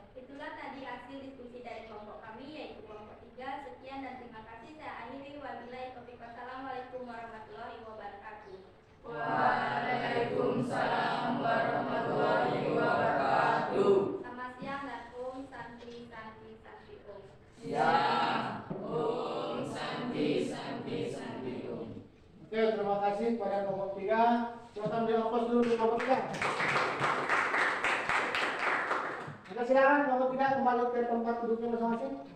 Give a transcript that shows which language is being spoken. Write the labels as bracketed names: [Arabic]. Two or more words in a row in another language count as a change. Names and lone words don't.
[Indonesian] Itulah tadi hasil diskusi dari kelompok kami, yaitu kelompok 3. Sekian dan terima kasih. Saya akhiri. [Arabic] وبالله التوفيق. والسلام عليكم ورحمة الله وبركاته. وعليكم السلام ورحمة الله وبركاته. [Indonesian] Selamat siang dan [Sanskrit] ॐ शान्ति शान्ति शान्ति ॐ. Siang. ॐ शान्ति शान्ति शान्ति ॐ. [Indonesian] Oke, terima kasih kepada kelompok 3. Silakan diaplaus dulu di kelompok 3. Oke, silakan kelompok 3 kembali ke tempat duduknya masing-masing.